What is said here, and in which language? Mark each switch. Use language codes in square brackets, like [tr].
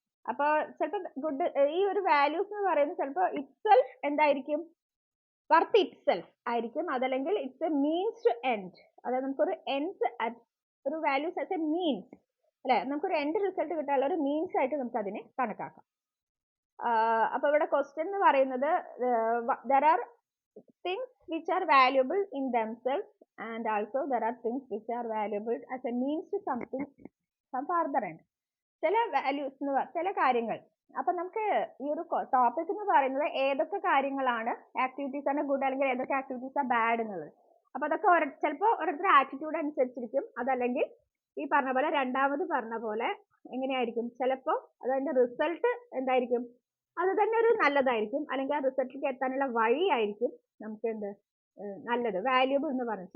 [ml] അപ്പൊ ചിലപ്പോൾ ഗുഡ്, ഈ ഒരു വാല്യൂസ് എന്ന് പറയുന്നത് ചിലപ്പോൾ ഇറ്റ്സെൽഫ് എന്തായിരിക്കും, [en] worth itself [ml] ആയിരിക്കും, അതല്ലെങ്കിൽ [en] It's a means to end. [ml] അതായത് നമുക്കൊരു എൻഡ്, ഒരു [en] values as a means [ml] അല്ലെ, നമുക്കൊരു എൻഡ് റിസൾട്ട് കിട്ടാനുള്ള ഒരു മീൻസ് ആയിട്ട് നമുക്ക് അതിനെ കണക്കാക്കാം. അപ്പൊ ഇവിടെ ക്വസ്റ്റ്യൻ എന്ന് പറയുന്നത് [en] there are things which are valuable in themselves and also there are things which are valuable as a means to something some further end. [ml] ചില വാല്യൂസ് ചില കാര്യങ്ങൾ. അപ്പൊ നമുക്ക് ഈ ഒരു ടോപ്പിക് എന്ന് പറയുന്നത് ഏതൊക്കെ കാര്യങ്ങളാണ്, ആക്ടിവിറ്റീസ് ആണ് ഗുഡ് അല്ലെങ്കിൽ ഏതൊക്കെ ആക്ടിവിറ്റീസ് ആണ് ബാഡ് എന്നുള്ളത്. അപ്പൊ അതൊക്കെ ചിലപ്പോൾ ഓരോരുത്തരുടെ ആറ്റിറ്റ്യൂഡ് അനുസരിച്ചിരിക്കും. അതല്ലെങ്കിൽ ഈ പറഞ്ഞ പോലെ രണ്ടാമത് പറഞ്ഞ പോലെ എങ്ങനെയായിരിക്കും, ചിലപ്പോൾ അതിന്റെ റിസൾട്ട് എന്തായിരിക്കും, അത് തന്നെ ഒരു നല്ലതായിരിക്കും, അല്ലെങ്കിൽ ആ റിസൾട്ടിലേക്ക് എത്താനുള്ള വഴിയായിരിക്കും നമുക്ക് എന്ത് നല്ലത്, വാല്യൂബിൾ എന്ന് പറയുന്നത്.